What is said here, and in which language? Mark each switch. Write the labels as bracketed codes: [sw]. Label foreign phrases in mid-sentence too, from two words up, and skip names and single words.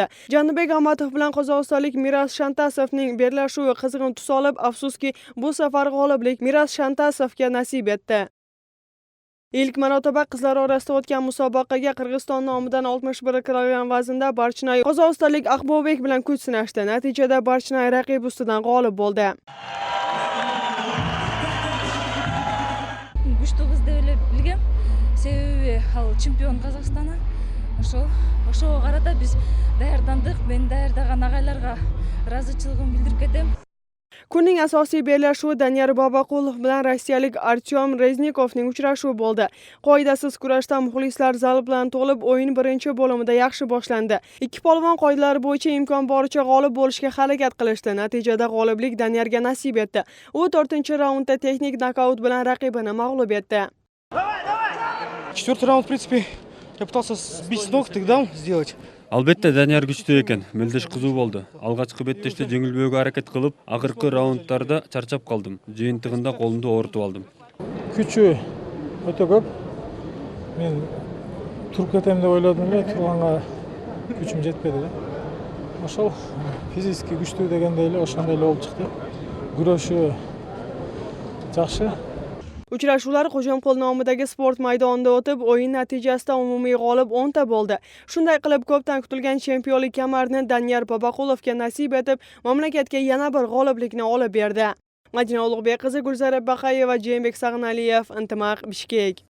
[uz] Janibek Amatov bilan qozog'istonlik Miras Shantasovning bellashuvi qizg'in tus olib, afsuski bu safar g'oliblik Miras Shantasovga nasib etdi. Ilk marotaba qizlar orasida o'tgan musobaqaga Qirg'iziston nomidan 61 kg vaznda Barchinay qozog'istonlik Aqbobek bilan kuch sinashdi. Natijada Barchinay raqib ustidan g'olib bo'ldi. [ky] Күчтүү кыз деп эле билгем. Себеби ал чемпион Казакстана. Ошого карата биз даярдандык. Мен даярдаган агайларга ыраазычылыгымды билдирип кетем. [uz] Kunning asosiy bellashuvi Daniyar Babaqulov bilan rossiyalik Artyom Reznikovning uchrashuvi bo'ldi. Qoidasiz kurashda muxlislar zal bilan to'lib, o'yin birinchi bo'limida yaxshi boshlandi. Ikki polvon qoidalar bo'yicha imkon boricha g'olib bo'lishga harakat qilishdi. Natijada g'oliblik Daniyarga nasib etdi. U 4-raundda texnik nokaut bilan raqibini mag'lub etdi. [ru] 4-й раунд, в принципе, я пытался сбить с ног, тыкдам сделать. [ky] Албетте Данияр күчтүү экен, мелдеш кызуу болду. Алгачкы беттеште жеңилбөөгө аракет кылып, акыркы раундтарда чарчап калдым. Жыйынтыгында колумду оорутуп алдым. Күчү өтө көп. Мен туруп кетем деп ойлодум эле, турганга күчүм жетпеди да. Ошол физически күчтүү дегенде эле ошондой эле болуп чыкты. Күрөшү жакшы. [uz] Uchrashuvlar Qo'shamqul nomidagi sport maydonida o'tib, o'yin natijasida umumiy g'olib 10 ta bo'ldi. Shunday qilib, ko'pdan kutilgan chempionlik kamarini Daniyar Babaqulovga nasib etib, mamlakatga yana bir g'oliblikni olib berdi. Madina Ulug'bek qizi, Gulzara Baqayeva, Jembek Sag'naliyev, Intimaq, Bishkek.